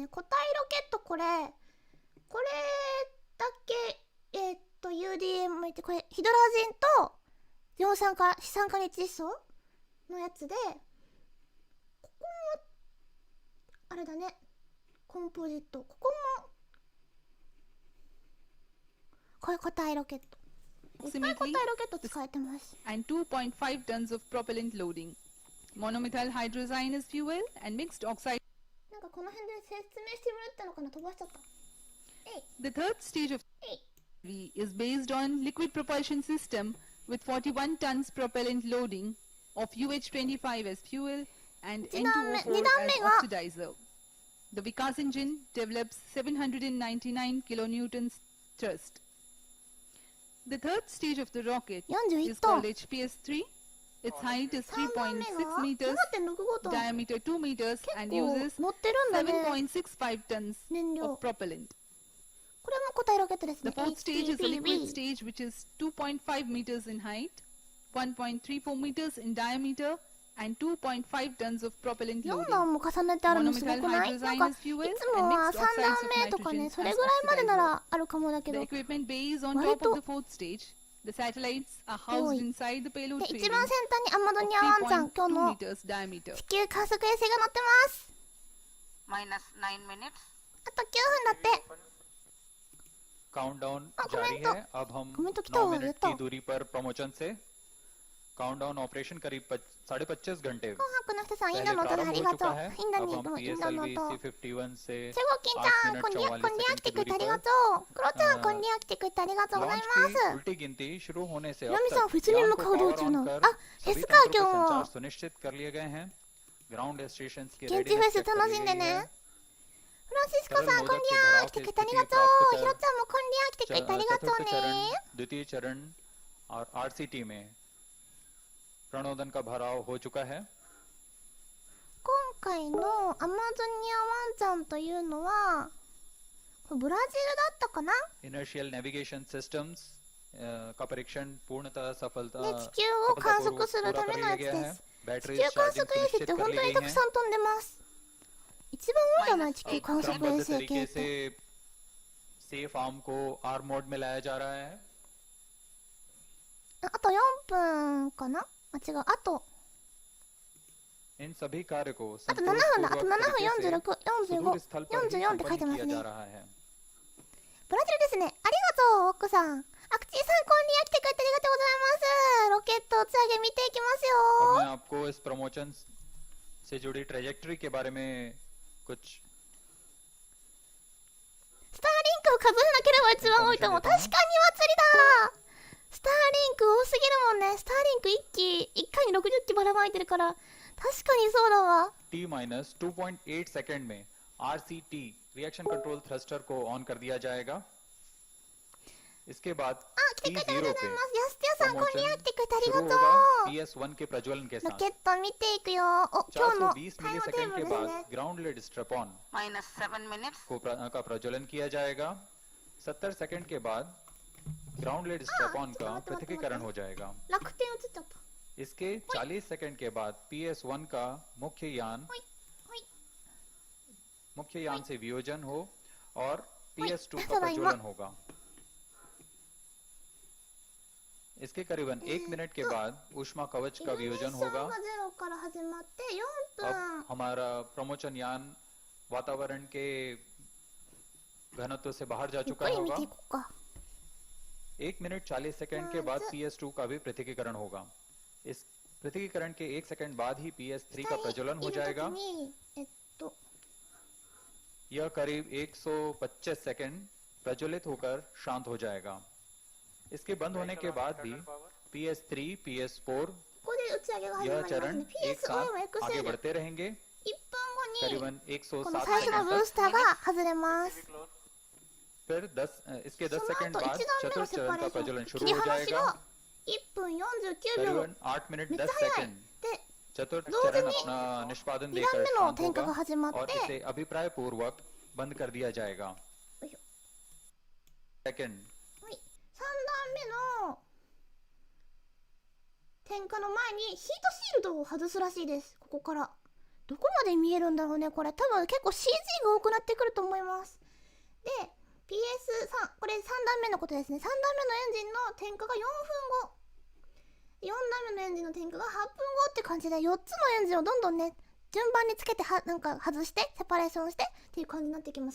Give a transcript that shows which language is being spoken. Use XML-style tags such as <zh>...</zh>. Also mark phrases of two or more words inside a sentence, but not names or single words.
<ja>固体ロケットこれだけ、UDM、これ、ヒドラジンと資酸化熱窒素のやつで、ここも、あれだね、コンポジット。ここも、これ固体ロケット。いっぱい固体ロケット使えてます。</ja> <en>and 2.5 tons of propellant loading. Monomethyl hydrazine as fuel and mixed oxide.</en> <ja>なんかこの辺で説明してもらったのかな、飛ばしちゃった。</ja> <en>The third stage of V is based on liquid propulsion system with 41 tons propellant loading of UH25 as fuel and N2O4 as oxidizer. The Vikas engine develops 799 kilonewtons thrust. The third stage of the rocket</en> <ja>41</ja> <en>is</en> <ja>トン。</ja> <en>called HPS-3. Its height is</en> <ja>3 段目が</ja> <en>3.6 meters,</en> <ja>7.65トン。</ja> <en>diameter 2 meters, and</en> <ja>結構</ja> <en>uses</en> <ja>乗ってるんだね。</ja> <en>7.65 tons</en> <ja>燃料。</ja> <en>of propellant.</en> <ja>これも固体ロケットですね。</ja> <en>The fourth stage is the liquid</en> <ja>HPPV。</ja> <en>stage, which is 2.5 meters in height, 1.34 meters in diameter, and 2.5 tons of propellant</en> <ja>4</ja> <en>loading.</en> <ja>段も重ねてあるのすごくない？なんかいつもは3段目とかね、それぐらいまでならあるかもだけ</ja> <en>The</en> <ja>ど、</ja> <en>equipment bay is on</en> <ja>割</ja> <en>top</en> <ja>と</ja> <en>of the fourth stage. The satellites are housed inside the payload</en> <ja>で、</ja> <en>frame</en> <ja>一番先端にアマド</ja> <en>of</en> <ja>ニアワンちゃん、今日</ja> <en>3.2</en> <ja>の</ja> <en>meters diameter.</en> <ja>地球観測衛星が乗ってます。</ja> <en>minus 9 minutes.</en> <ja>あと9分だって。</ja> <hi>काउंटडाउन हाँ, जारी कमेंट है अब हम कमेंट तो कितना 9 हुआ ये मिनट तो? की दूरी पर प्रमोचन से काउंटडाउन ऑपरेशन करीब 25 घंटे</hi> <ja>紅白の人さん、イン</ja> <hi>पहले</hi> <ja>ドの音であ</ja> <hi>प्रारंभ</hi> <ja>り</ja> <hi>हो</hi> <ja>がと</ja> <hi>चुका</hi> <ja>う。</ja> <hi>है</hi> <ja>インド</ja> <hi>अब</hi> <ja>に</ja> <hi>हम</hi> <ja>インドの</ja> <hi>PSLV</hi> <ja>音。</ja> <hi>C51 से</hi> <ja>チェゴキンちゃん、</ja> <hi>8</hi> <ja>こんにゃ、</ja> <hi>मिनट</hi> <ja>こんにゃ</ja> <hi>44</hi> <ja>来てくれ</ja> <hi>सेकंड</hi> <ja>てあ</ja> <hi>की</hi> <ja>り</ja> <hi>दूरी</hi> <ja>が</ja> <hi>पर</hi> <ja>とう。クロちゃん、こんにゃ来てくれてありがとうござい</ja> <hi>लॉन्च</hi> <ja>ま</ja> <hi>की</hi> <ja>す。</ja> <hi>उल्टी गिनती शुरू होने से</hi> <ja>ナ</ja> <hi>अब</hi> <ja>ミさん、</ja> <hi>तक</hi> <ja>普通に</ja> <hi>यान</hi> <ja>向</ja> <hi>को</hi> <ja>かう道</ja> <hi>पावर</hi> <ja>中</ja> <hi>ऑन</hi> <ja>の。</ja> <hi>कर</hi> <ja>あ、フェ</ja> <hi>सभी</hi> <ja>スか、</ja> <hi>तंत्रों</hi> <ja>今</ja> <hi>के</hi> <ja>日</ja> <hi>संचार</hi> <ja>も。</ja> <hi>सुनिश्चित कर लिए गए हैं</hi> <en>ground station</en> <hi>की</hi> <ja>現地フェ</ja> <hi>रेडीनेस</hi> <ja>ス</ja> <hi>चेक कर</hi> <ja>楽</ja> <hi>ली</hi> <ja>しんで</ja> <hi>गई</hi> <ja>ね。</ja> <hi>है</hi> <ja>フランシスコさん、</ja> <hi>तरल</hi> <ja>こんに</ja> <hi>नोजल</hi> <ja>ゃ</ja> <hi>के</hi> <ja>来て</ja> <hi>भराव</hi> <ja>くれ</ja> <hi>की</hi> <ja>てあり</ja> <hi>स्थिति</hi> <ja>がと</ja> <hi>प्राप्त</hi> <ja>う。ひろ</ja> <hi>कर</hi> <ja>ちゃんもこんにゃ来てくれてありがとう</ja> <hi>चतुर्थ</hi> <ja>ね。</ja> <hi>चरण द्वितीय चरण और आरसीटी में प्रणोदन का भराव हो चुका है</hi> <ja>今回のアマゾニアワンちゃんというのは、これブラジルだったかな。</ja> <en>inertial navigation systems</en> <hi>का परीक्षण पूर्णतः</hi> <ja>で、地球を観測するためのやつです。地</ja> <hi>बैटरी</hi> <ja>球観</ja> <hi>चार्जिंग</hi> <ja>測衛星っ</ja> <hi>सुनिश्चित</hi> <ja>て</ja> <hi>कर</hi> <ja>本</ja> <hi>ली</hi> <ja>当に</ja> <hi>गई</hi> <ja>たく</ja> <hi>है</hi> <ja>さん飛んでます。一番多いじゃない、地球観測衛</ja> <hi>क्रमबद्ध</hi> <ja>星系</ja> <hi>तरीके</hi> <ja>っ</ja> <hi>से</hi> <ja>て。</ja> <en>safe arm</en> <hi>को आर मोड में लाया जा रहा है</hi> <ja>あと4分かな。あ、違う、あと</ja> <hi>इन सभी कार्य को</hi> <ja>7 分だ。あと7</ja> <hi>संतोषपूर्वक</hi> <ja>分</ja> <hi>तरीके से</hi> <ja>46、45、</ja> <hi>सुदूर स्थल पर ही</hi> <ja>44って書い</ja> <hi>संपन्न</hi> <ja>てます</ja> <hi>किया</hi> <ja>ね。</ja> <hi>जा रहा है</hi> <ja>ブラジルですね。ありがとう、奥さん。アクチーさん、こんにゃ来てくれてありがとうございます。ロケット打ち上げ見ていきます</ja> <hi>अब</hi> <ja>よ。</ja> <hi>मैं आपको इस प्रमोशन से जुड़ी ट्रेजेक्टरी के बारे में कुछ</hi> <ja>スターリンクを数えなければ一番多いと思う。確かに祭りだ。スターリンク多すぎるもんね。スターリンク1回に60機ばらまいてるから、確かにそうだわ。</ja> <hi>T-2.8 सेकंड में RCT</hi> <en>reaction control thruster</en> <hi>को ऑन कर दिया जाएगा इसके बाद</hi> <ja>あ、来てくれてありがとう</ja> <hi>T0</hi> <ja>ござい</ja> <hi>पे</hi> <ja>ます。安手さん、こんにゃ来てくれてあり</ja> <hi>शुरू</hi> <ja>がと</ja> <hi>होगा</hi> <ja>う。</ja> <hi>PS1 के प्रज्वलन के</hi> <ja>ロ</ja> <hi>साथ</hi> <ja>ケット見ていくよ。お、今日の</ja> <hi>420</hi> <ja>タイムテー</ja> <hi>मिलीसेकंड</hi> <ja>ブル</ja> <hi>के</hi> <ja>です</ja> <hi>बाद</hi> <ja>ね。</ja> <en>ground led strap on minus 7 minutes.</en> <hi>का प्रज्वलन किया जाएगा 70 सेकंड के बाद</hi> <en>ground led strap on</en> <hi>का पृथक्कीकरण हो जाएगा</hi> <ja>楽天映っちゃった。</ja> <hi>इसके 40 सेकंड के बाद PS1 का मुख्य यान</hi> <ja>ほい、ほい。</ja> <hi>मुख्य यान से वियोजन हो और वही, PS2 ऐसा का भाई, प्रज्वलन होगा इसके करीबन 1 मिनट के बाद ऊष्मा कवच का वियोजन</hi> <ja>イグニッション</ja> <hi>होगा</hi> <ja>が0から始まって4分</ja> <hi>हमारा प्रमोचन यान वातावरण के घनत्व से बाहर जा</hi> <ja>ゆっ</ja> <hi>चुका</hi> <ja>くり見</ja> <hi>होगा।</hi> <ja>ていこうか。</ja> <hi>1 मिनट 40 सेकंड के बाद PS2 का भी पृथकीकरण होगा। इस पृथकीकरण के 1 सेकंड बाद ही PS3 का</hi> <ja>下</ja> <hi>प्रज्वलन</hi> <ja>に</ja> <hi>हो</hi> <ja>いる</ja> <hi>जाएगा।</hi> <ja>時に</ja> <hi>यह करीब 125 सेकंड प्रज्वलित होकर शांत हो जाएगा। इसके बंद होने के बाद भी PS3, PS4</hi> <ja>ここで打ち上げが始ま</ja> <hi>यह</hi> <ja>ります</ja> <hi>चरण</hi> <ja>ね。</ja> <hi>एक</hi> <ja>PSO も</ja> <hi>साथ आगे</hi> <ja>XL1 分</ja> <hi>बढ़ते रहेंगे।</hi> <ja>後に</ja> <hi>करीबन</hi> <ja>この</ja> <hi>107</hi> <ja>最初の</ja> <hi>सेकंड</hi> <ja>ブー</ja> <hi>तक।</hi> <ja>スターが外れます。</ja> <hi>फिर इसके 10</hi> <ja>その</ja> <hi>सेकंड</hi> <ja>後</ja> <hi>बाद</hi> <ja>1段目の</ja> <hi>चतुर्थ</hi> <ja>セ</ja> <hi>चरण</hi> <ja>パレ</ja> <hi>का</hi> <ja>ーション</ja> <hi>प्रज्वलन</hi> <ja>切</ja> <hi>शुरू</hi> <ja>り</ja> <hi>हो</hi> <ja>離し</ja> <hi>जाएगा।</hi> <ja>が1分49秒</ja> <hi>करीबन 8 मिनट</hi> <ja>めっちゃ</ja> <hi>10</hi> <ja>早い</ja> <hi>सेकंड</hi> <ja>で</ja> <hi>चतुर्थ दो चरण जने अपना निष्पादन</hi> <ja>2</ja> <hi>देकर</hi> <ja>段目の</ja> <hi>शांत</hi> <ja>点火が</ja> <hi>होगा</hi> <ja>始まっ</ja> <hi>और</hi> <ja>て</ja> <hi>इसे अभिप्राय पूर्वक बंद कर दिया जाएगा।</hi> <ja>よいしょ</ja> <hi>सेकंड</hi> <ja>はい、3段目の点火の前にヒートシールドを外すらしいです。ここからどこまで見えるんだろうね。これ多分結構 CG が多くなってくると思います。で PS3 これ3段目のことですね。3段目のエンジンの点火が4分後、4段目のエンジンの点火が8分後って感じで、4つのエンジンをどんどんね順番につけてなんか外してセパレーションしてっていう感じになってきます。</ja>